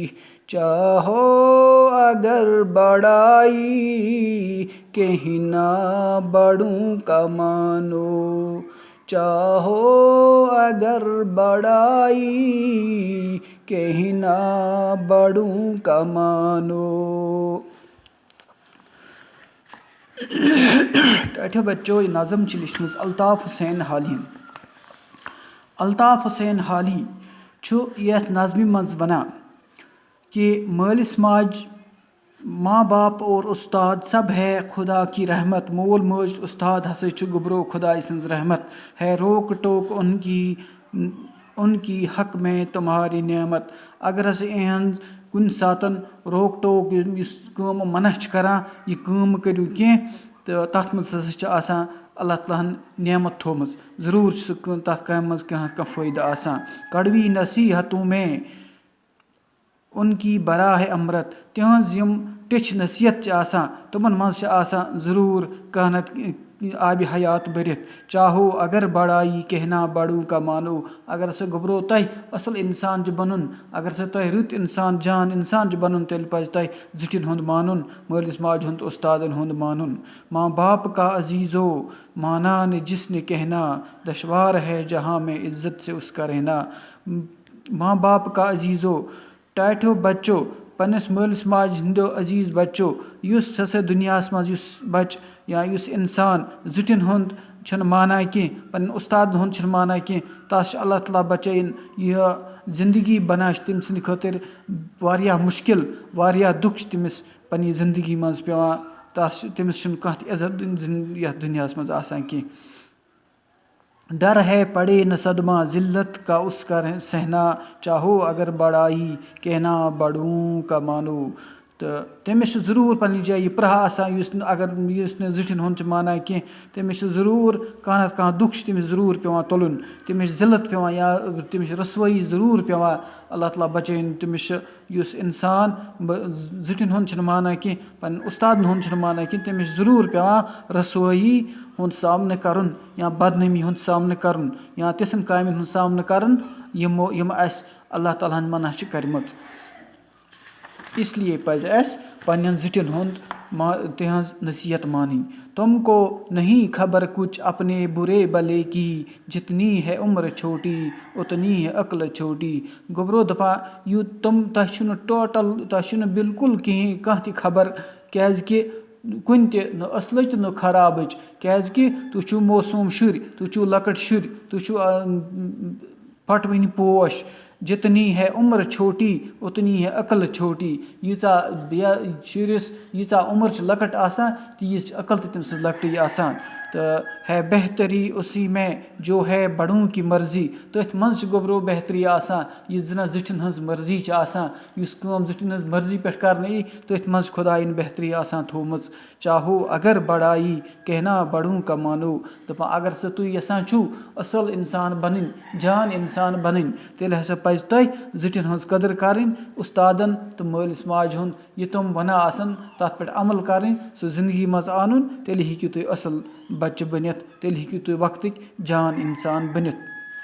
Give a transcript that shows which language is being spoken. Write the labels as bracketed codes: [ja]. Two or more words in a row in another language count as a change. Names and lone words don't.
[ur] چاہو اگر بڑائی کہنا بڑوں کا مانو۔ چاہو اگر بڑائی کہنا بڑوں کا مانو۔ [ks] ٹھٹھے بچو یہ نظم چھ لیچھمٕژ الطاف حسین حالی۔ الطاف حسین حالی چھُ یتھ نظمہِ منٛز وَنان کہ مالس ماج، [ur] ماں باپ اور استاد سب ہے خدا کی رحمت. [ks] مول موج استاد ہسا چھُ گوٚبرو خدائے سٕنٛز رحمت. [ur] ہے روک ٹوک ان کی حق میں تمہاری نعمت. [ks] اگر ہسا یِہنٛز کُنہِ ساتہٕ روک ٹوک یُس کٲم منع چھِ کران یہِ کٲم مہٕ کٔرِو کینٛہہ، تہٕ تَتھ منٛز ہسا چھِ آسان اللہ تعالیٰ ہن نعمت تھوٚمٕژ. ضروٗر چھِ سُہ تَتھ کامہِ منٛز کانٛہہ نتہٕ کانٛہہ فٲیدٕ آسان. [ur] کڑوی نصیحتوں میں ان کی بھرا ہے امرت. [ks] تِہنٛز یِم ٹیٚچھِ نصیحت چھِ آسان تِمن منٛز چھِ آسان ضروٗر کانٛہہ نتہٕ آبِ حیات بٔرِتھ. [ur] چاہو اگر بڑایی کہنا بڑوں کا مانو. [ks] اگر ہسا گوٚبرو تۄہہِ اصل انسان چھُ بنُن، اگر ہسا تۄہہِ رُت انسان جان انسان چھُ بنُن، تیٚلہِ پزِ تۄہہِ زِٹھٮ۪ن ہُنٛد مانُن، مٲلِس ماجہِ ہُنٛد تہٕ استادن ہُنٛد مانُن. [ur] ماں باپ کا عزیزو مانا نے جس نے کہنا، دشوار ہے جہاں میں عزت سے اس کا رہنا. ماں باپ کا عزیزو [ks] ٹاٹھیو بچو، پننس مٲلِس ماجہِ ہٕنٛدیو عزیٖز بچو. یُس ہسا دُنیاہس منٛز یُس بچہِ یا یُس انسان زِٹھٮ۪ن ہُنٛد چھُنہٕ مانان کینٛہہ، پننٮ۪ن استادن ہُنٛد چھُنہٕ مانان کینٛہہ، تس چھُ اللہ تعالیٰ بچٲیِن یہِ زندگی بنان چھِ تٔمۍ سٕنٛدِ خٲطرٕ واریاہ مُشکل، واریاہ دُکھ چھِ تٔمِس پننہِ زندگی منٛز پیٚوان. تٔمِس چھُنہٕ کانٛہہ تہِ عزت یتھ دُنیاہس منٛز آسان کینٛہہ. [ur] ڈر ہے پڑے نہ صدمہ ذلت کا اس کا سہنا، چاہو اگر بڑائی کہنا بڑوں کا مانو. [ks] تہٕ تٔمِس چھُ ضروٗر پننہِ جایہِ یہِ پرٛاہ آسان یُس نہٕ زِٹھٮ۪ن ہُنٛد چھُ مانان کینٛہہ. تٔمِس چھُ ضروٗر کانٛہہ نتہٕ کانٛہہ دُکھ چھُ تٔمِس ضروٗر پیٚوان تُلُن. تٔمِس چھِ ذلت پیٚوان یا تٔمِس چھِ رسوٲیی ضروٗر پیٚوان. اللہ تعالیٰ بچٲیِن. تٔمِس چھُ یُس انسان زِٹھٮ۪ن ہُنٛد چھُنہٕ مانان کینٛہہ، پننٮ۪ن استادن ہُنٛد چھُنہٕ مانان کینٛہہ، تٔمِس چھُ ضروٗر پیٚوان رسوٲیی ہُنٛد سامنہٕ کرُن یا بدنٲمی ہُنٛد سامنہٕ کرُن یا تِژھن کامٮ۪ن ہُنٛد سامنہٕ کرُن یِم اسہِ اللہ تعالیٰ ہن منع چھِ کَرِمَژٕ. [ur] اس لیے [ks] پزِ اسہِ پننٮ۪ن زِٹھٮ۪ن ہُنٛد تِہنٛز نصیحت مانٕنۍ. [ur] تم کو نہیں خبر کچھ اپنے برے بھلے کی، جتنی ہے عمر چھوٹی اتنی ہے عقل چھوٹی. [ks] گوٚبرو دپان تۄہہِ چھُنہٕ بالکل کِہیٖنۍ کانٛہہ تہِ خبر، کیٛازِکہِ کُنہِ تہِ نہٕ اصلٕچ نہٕ خرابٕچ، کیٛازِکہِ تُہۍ چھِو موسوٗم شُرۍ، تُہۍ چھِو لۄکٕٹۍ شُرۍ، تُہۍ چھِو پھٹوٕنۍ پوش. [ur] جتنی ہے عمر چھوٹی اتنی ہے عقل چھوٹی. [ks] ییٖژاہ شُرِس ییٖژاہ عمر چھِ لۄکٕٹ آسان تیٖژ چھِ عقل تہِ تٔمۍ سٕنٛز لۄکٹٕے آسان. [ur] تہٕ ہے بہتری اسی میں جو ہے بڑوں کی مرضی. [ks] تٔتھۍ منٛز چھِ گوٚبرو بہتری آسان یُس زَن زِٹھٮ۪ن ہٕنٛز مرضی چھِ آسان. یُس کٲم زِٹھٮ۪ن ہٕنٛز مرضی پٮ۪ٹھ کرنہٕ یی تٔتھۍ منٛز چھِ خۄدایَن بہتری آسان تھوٚومٕژ. [ur] چاہو اگر بڑایی کہنا بڑوں کا مانو. [ks] دَپان اگر ہسا تُہۍ یژھان چھُو اصل انسان بنٕنۍ، جان انسان بنٕنۍ، تیٚلہِ ہسا پزِ تۄہہِ زِٹھٮ۪ن ہٕنٛز قدٕر کرٕنۍ، استادن تہٕ مٲلِس ماجہِ ہُنٛد یہِ تِم ونان آسن تتھ پٮ۪ٹھ عمل کرٕنۍ، سُہ زندگی منٛز انُن. تیٚلہِ ہیٚکِو تُہۍ اصل بچہِ بٔنِتھ، تیٚلہِ ہیٚکِو تُہۍ وقتٕکۍ جان انسان بٔنِتھ.